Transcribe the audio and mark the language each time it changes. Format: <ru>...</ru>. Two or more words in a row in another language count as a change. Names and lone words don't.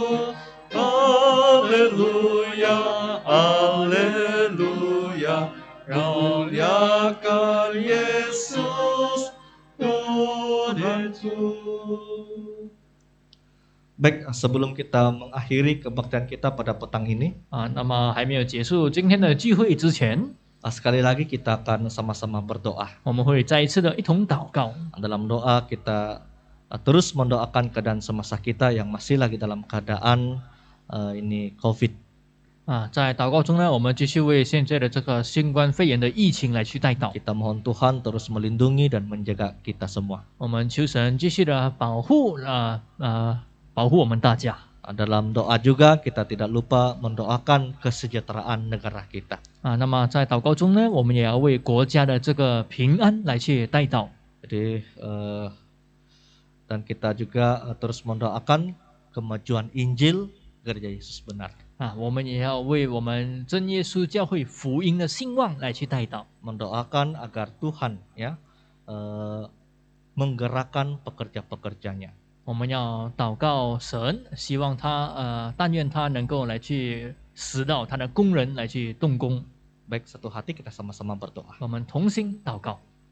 <ms>Haleluya, haleluya. Rayakan Yesus Tuhan itu. Baik, sebelum kita mengakhiri kebaktian kita pada petang ini,</ms> <zh>那么还没有结束今天的聚会之前，</zh> <ms>sekali lagi kita akan sama-sama berdoa.</ms> <zh>我们会再一次的一同祷告。</zh> <ms>Dalam doa kita terus mendoakan keadaan semasa kita yang masih lagi dalam keadaan ini COVID.</ms> <zh>在祷告中呢，我们继续为现在的这个新冠肺炎的疫情来去代祷。</zh> <ms>Kita mohon Tuhan terus melindungi dan menjaga kita semua.</ms> <zh>我们求神继续的保护我们大家。</zh> <ms>Dalam doa juga kita tidak lupa mendoakan kesejahteraan negara kita.</ms> <zh>那么在祷告中呢，我们也要为国家的这个平安来去代祷。</zh> <ms>Jadi dan kita juga terus mendoakan kemajuan Injil Gereja Yesus Benar.</ms> <zh>我们也要为我们真耶稣教会福音的兴旺来去代祷。</zh> <ms>Mendoakan agar Tuhan ya menggerakkan pekerja-pekerjanya.</ms> <zh>我们要祷告神，希望他但愿他能够来去使到他的工人来去动工。</zh> <ms>Baik, satu hati kita sama-sama berdoa.</ms> <zh>我们同心祷告。</zh>